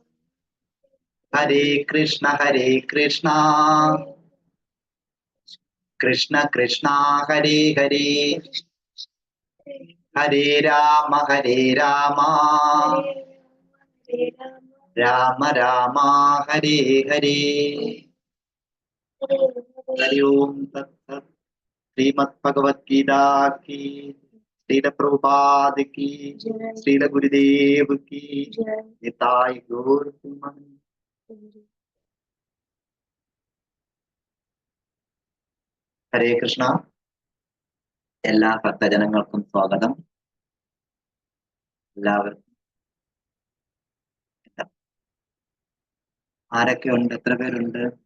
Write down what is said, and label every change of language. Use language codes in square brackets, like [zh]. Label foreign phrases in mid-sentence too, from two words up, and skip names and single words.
[sa] ഹരേ കൃഷ്ണ കൃഷ്ണ കൃഷ്ണ ഹരേ ഹരേ ഹരേ രാമ രാമ രാമ ഹരേ ഹരേ ഹരി ഓം തത്സത്. [hi] ശ്രീമദ് ഭഗവത്ഗീത की श्रील प्रभुपाद की श्रील गुरुदेव की निताय गौर सिमरन. [ml] ഹരേ കൃഷ്ണ. എല്ലാ ഭക്തജനങ്ങൾക്കും സ്വാഗതം. എല്ലാവർക്കും ആരൊക്കെയുണ്ട്? എത്ര പേരുണ്ട്?